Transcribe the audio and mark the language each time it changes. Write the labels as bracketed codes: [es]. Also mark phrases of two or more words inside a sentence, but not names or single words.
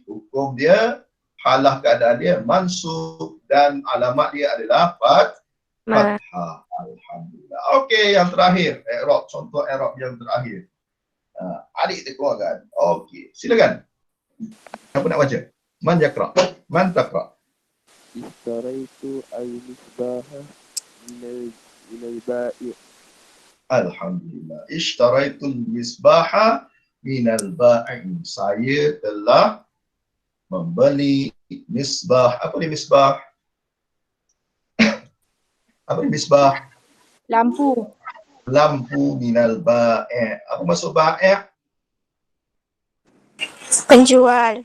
[ms] Hukum dia, halah keadaan dia mansub dan alamat dia adalah fathah. Alhamdulillah. Okey, yang terakhir, i'rab. Contoh i'rab yang terakhir. Adik kita keluarkan. Okey, silakan. Siapa nak baca? [ar] من يقرأ؟ من تقرأ? اشتريت المصباح من البائع. الحمد لله. اشتريت المصباح من البائع. [ms] Saya telah membeli misbah. Apa ni misbah? Apa ni misbah? Lampu. Lampu [ar] من البائع. [ms] Apa maksud ba'i? Penjual.